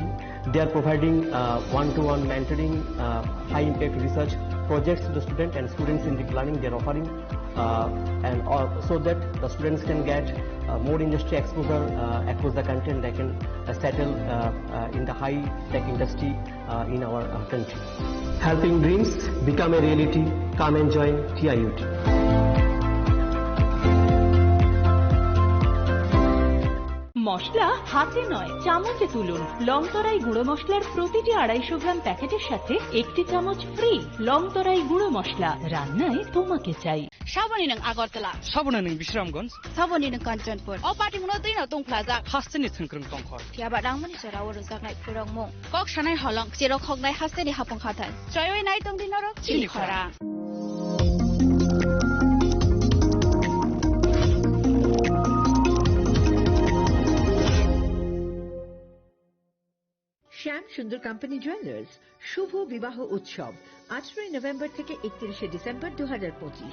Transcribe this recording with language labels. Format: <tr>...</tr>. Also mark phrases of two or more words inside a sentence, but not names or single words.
<en>They are providing one-to-one mentoring, high-impact research projects to the student, and students in deep learning they are offering, and so that the students can get more industry exposure across the country, and they can settle in the high-tech industry in our country. Helping dreams become a reality. Come and join TIUT.</en> <bn>মশলা হাতে নয় চামচে তুলুন। লংতরাই গুঁড়ো মশলার প্রতিটি 250 গ্রাম প্যাকেটের সাথে 1টি চামচ ফ্রি। লংতরাই গুঁড়ো মশলা, রান্নায় তোমাকে চাই।</bn> <trp>সাবনি নং আগরতলা, সাবনা নং বিশ্রামগঞ্জ, সাবনি নং কাঞ্চনপুর, অ পার্টি মুনো दैनो दंफ्लाजा हास्टेनि थोंख्रों दंखर थियाबा दांमनि सराव रोजाकनाय फोरंमु कक सानाय हलं जेराव खगनाय हास्टेनि हापं खाथाय जयय नाय दंदिनरो चिलिखरा।</trp> <bn>শ্যাম সুন্দর কোম্পানি জুয়েলার্স শুভ বিবাহ উৎসব 18 নভেম্বর থেকে 31 ডিসেম্বর 2025।</bn>